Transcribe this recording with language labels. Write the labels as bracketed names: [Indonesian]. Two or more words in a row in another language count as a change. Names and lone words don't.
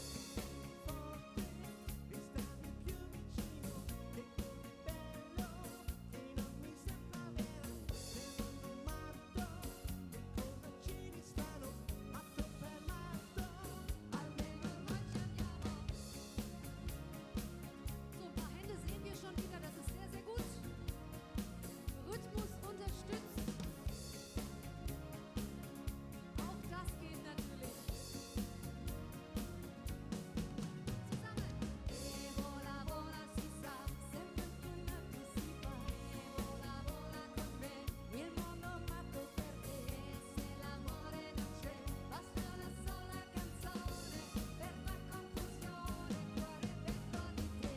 [Italian] Forte, restami più vicino, che così bello, che non mi sembra vero. Nel mondo matto, che cosa c'è di strano? Matto per matto, almeno noi ci andiamo. [German] So ein paar Hände sehen wir schon wieder, das ist sehr, sehr gut. Rhythmus unterstützt. Auch das geht natürlich. Zusammen. [Italian] E vola, vola, si sa, sempre più in alto si va. E vola, vola con me, il mondo matto per te. E se l'amore non c'è, basta una sola canzone per far confusione fuori e dentro di te.